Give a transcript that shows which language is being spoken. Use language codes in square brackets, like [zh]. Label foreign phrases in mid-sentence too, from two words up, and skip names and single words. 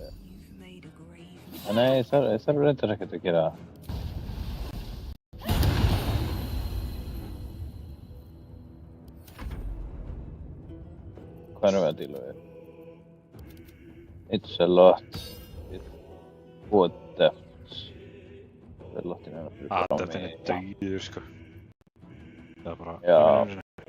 [en] You've made a grave. [is] Nei, það er reyndar ekkert að gera. Hvað erum við að díla við? [en] It's a lot. What depths. [is] Það er lottin hérna fyrir frá Adeptin er mig. dauður, sko. Það er bara... Já.